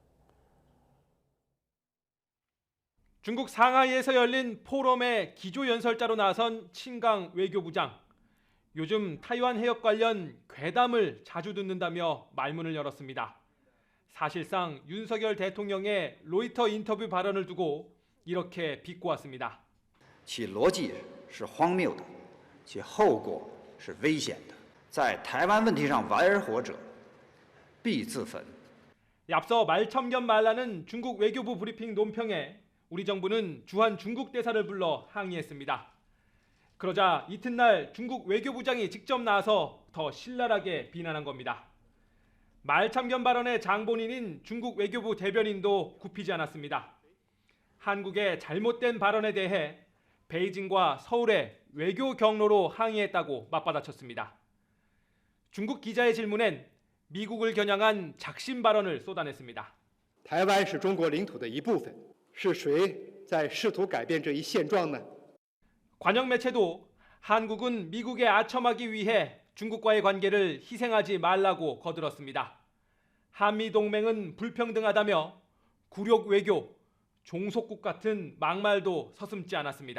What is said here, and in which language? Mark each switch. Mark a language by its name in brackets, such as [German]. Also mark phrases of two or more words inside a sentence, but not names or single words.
[Korean] 중국 상하이에서 열린 포럼의 기조연설자로 나선 친강 외교부장. 요즘 타이완 해협 관련 괴담을 자주 듣는다며 말문을 열었습니다. 사실상 윤석열 대통령의 로이터 인터뷰 발언을 두고 이렇게 비꼬았습니다. [Chinese] 其逻辑是荒谬的，其后果是危险的。在台湾问题上玩而活者，必自焚。 [Korean] 앞서 말참견말라는 중국 외교부 브리핑 논평에 우리 정부는 주한 중국 대사를 불러 항의했습니다. 그러자 이튿날 중국 외교부장이 직접 나서 더 신랄하게 비난한 겁니다. 말참견 발언의 장본인인 중국 외교부 대변인도 굽히지 않았습니다. 한국의 잘못된 발언에 대해 베이징과 서울의 외교 경로로 항의했다고 맞받아쳤습니다. 중국 기자의 질문엔 미국을 겨냥한 작심 발언을 쏟아냈습니다. [Chinese] 台湾是中国领土的一部分，是谁在试图改变这一现状呢？ [Korean] 관영 매체도 한국은 미국에 아첨하기 위해 중국과의 관계를 희생하지 말라고 거들었습니다. 한미 동맹은 불평등하다며 굴욕 외교, 종속국 같은 막말도 서슴지 않았습니다.